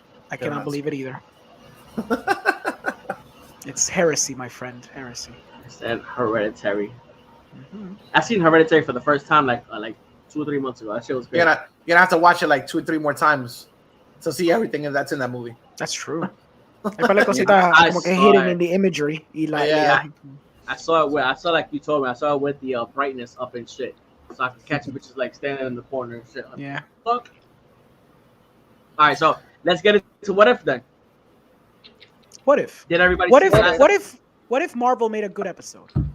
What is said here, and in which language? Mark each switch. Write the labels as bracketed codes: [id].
[en] I cannot believe it either. It's heresy, my friend. Heresy. It's Hereditary. Mm-hmm. I seen Hereditary for the first time like 2 or 3 months ago. That shit was great. You're gonna have to watch it like 2 or 3 more times to see everything that's in that movie. That's true. [es] Hay par de cositas como que [en] hidden in the imagery. I saw like you told me. I saw it with the brightness up and shit, so I could catch bitches like standing in the corner and shit. Yeah. Fuck. All right, so let's get into what if then. What if? Did everybody? What if Marvel made a good episode?